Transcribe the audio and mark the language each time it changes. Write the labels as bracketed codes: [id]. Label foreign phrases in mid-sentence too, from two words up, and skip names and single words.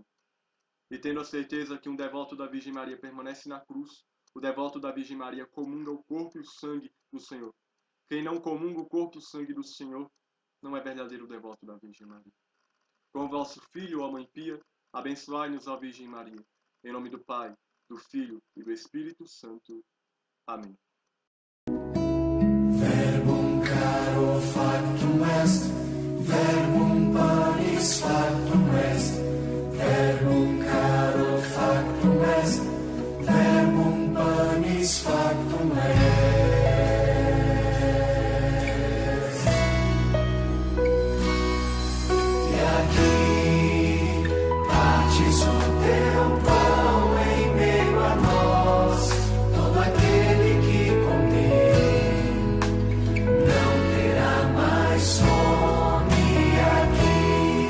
[pt] E tendo a certeza que um devoto da Virgem Maria permanece na cruz, o devoto da Virgem Maria comunga o corpo e o sangue do Senhor. Quem não comunga o corpo e o sangue do Senhor não é verdadeiro devoto da Virgem Maria. Com o vosso Filho, ó Mãe Pia, abençoai-nos, ó Virgem Maria. Em nome do Pai, do Filho e do Espírito Santo. Amém. [la] Verbum caro factum est, verbum panis factum est, verbum caro factum est, verbum panis factum est. [pt] E aqui partes o teu pão em meio a nós, todo aquele que comer não terá mais fome aqui.